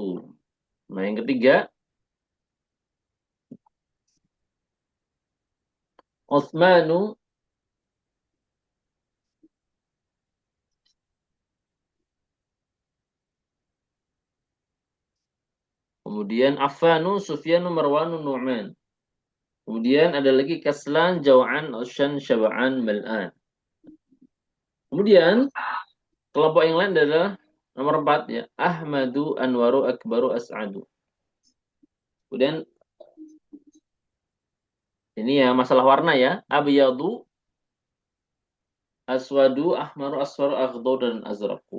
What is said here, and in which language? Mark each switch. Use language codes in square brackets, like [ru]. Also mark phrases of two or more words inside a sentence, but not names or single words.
[id] Nah, yang ketiga, Utsmanu, kemudian Affanu, Sufyanu, Marwanu, Nu'man. Kemudian ada lagi [ar] Kaslan, Jaw'an, Ushan, Syaba'an, Mal'an. [id] Kemudian kelompok yang lain adalah nomor 4 ya, [ar] Ahmadu, Anwaru, Akbaru, As'adu. [id] Kemudian ini ya masalah warna ya, [ar] Abyadu, Aswadu, Ahmaru, Aswaru, Akhdau, [id] dan Azraku.